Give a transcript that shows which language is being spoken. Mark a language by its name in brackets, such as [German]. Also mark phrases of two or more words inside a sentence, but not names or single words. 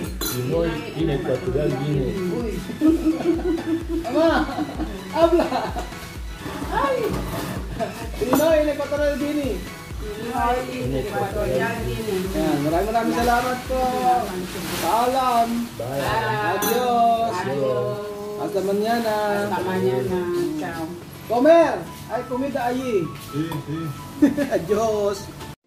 [Filipino] Pinoy Equatorial Guinea. Uy. Ama, habla. Ay. Pinoy Equatorial Guinea. Ayan, maraming salamat po. Paalam. Bye. [Spanish] Adios. Hasta mañana. Hasta mañana. Ciao. Comer. Ay, comida allí. Sí, sí. Adios.